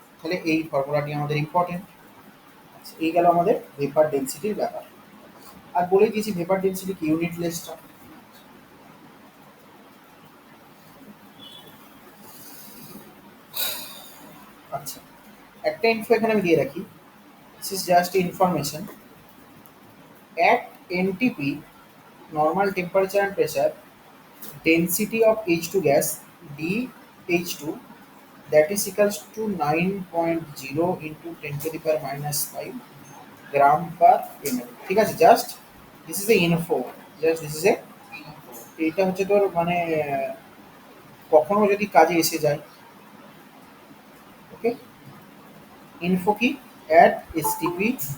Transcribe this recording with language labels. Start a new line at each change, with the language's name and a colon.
Bangla: তাহলে এই ফর্মুলাটি আমাদের ইম্পর্টেন্ট। এই গেল আমাদের ভেপার ডেনসিটির ব্যাপার। আর বলে দিয়েছি ভেপার ডেনসিটি কি, ইউনিটলেসটা। আচ্ছা, একটা ইনফো এখানে আমি দিয়ে রাখি,
English: This is just information. At NTP, normal temperature and pressure, density of H2 gas dH2, that is equals to 9.0 into 10 to the power minus 5 gram per ml।
Bangla: ঠিক আছে,
English: just this is a
Bangla: info, just this is a, এটা হচ্ছে তোর মানে কখনো যদি কাজে এসে যায়।
English: Okay, info কি? At STP.